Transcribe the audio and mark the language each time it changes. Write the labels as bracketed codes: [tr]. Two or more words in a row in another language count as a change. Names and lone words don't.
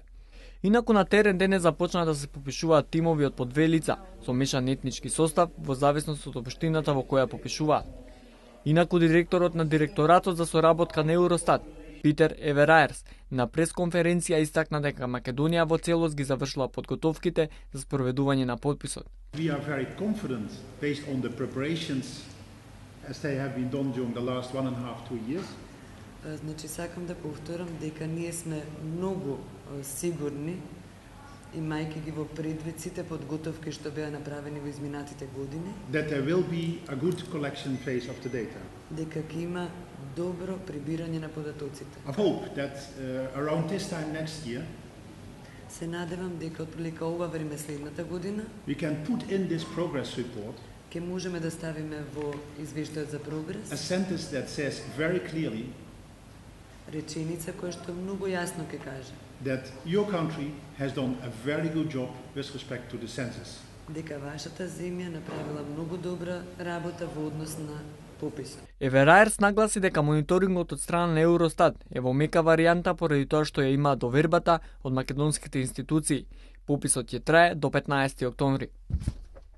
[mk] Инаку на терен денес започна да се попишуваат тимови од по 2 лица со мешан етнички состав во зависност од општината во која попишуваат. Инаку директорот на директоратот за соработка на Евростат, Питер Евераерс, на пресконференција истакна дека Македонија во целост ги завршила подготовките за спроведување на подписот. [en] We are very confident based on the preparations as they have been done during the last 1.5-2 years. [mk] Значи сакам да повторам дека ние сме многу сигурни, имајќи ги во предвид сите подготовки што беа направени во изминатите години, [en] that there will be a good collection phase of the data. [mk] Дека ќе има добро прибирање на податоците. [en] I hope that around this time next year, [mk] се надевам дека отприлика ова време следната година, [en] we can put in this progress report [mk] ќе можеме да ставиме во извештајот за прогрес [en] a sentence that says very clearly [mk] реченица која што многу јасно ќе каже [en] that your country has done a very good job with respect to the census. [mk] Дека вашата земја направила многу добра работа во однос на пописот. Евераерс нагласи дека мониторингот од страна на Евростат е во мека варијанта поради тоа што ја има довербата од македонските институции. Пописот ќе трае до 15 октомври.